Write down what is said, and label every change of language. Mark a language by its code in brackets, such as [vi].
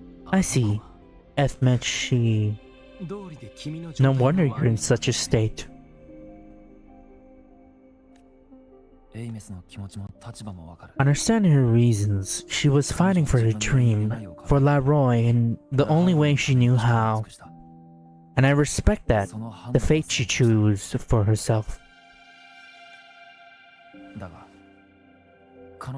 [en] I see. Ethmeth, she... No wonder you're in such a state. [ja] エイメスの気持ちも立場もわかる。 [en] Understanding her reasons, she was fighting for her dream, for Leroy, in the only way she knew how. And I respect that, the fate she chose for herself. [ja] だが、彼